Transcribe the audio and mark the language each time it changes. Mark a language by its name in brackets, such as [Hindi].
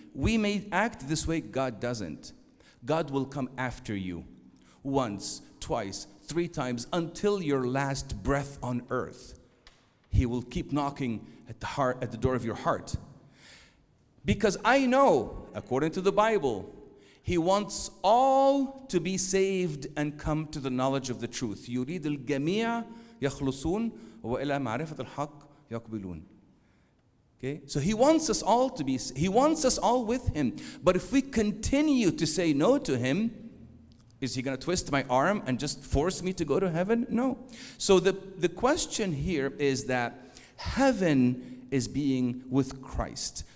[English] We may act this way, God doesn't. God will come after you once, twice, 3 times until your last breath on earth. He will keep knocking at the door of your heart. Because I know, according to the Bible, he wants all to be saved and come to the knowledge of the truth. [Arabic] يريد الجميع يخلصون وإلى معرفة الحق يقبلون. [English] Okay? So he wants us all with him. But if we continue to say no to him, is he going to twist my arm and just force me to go to heaven? No. So the question here is that heaven is being with Christ.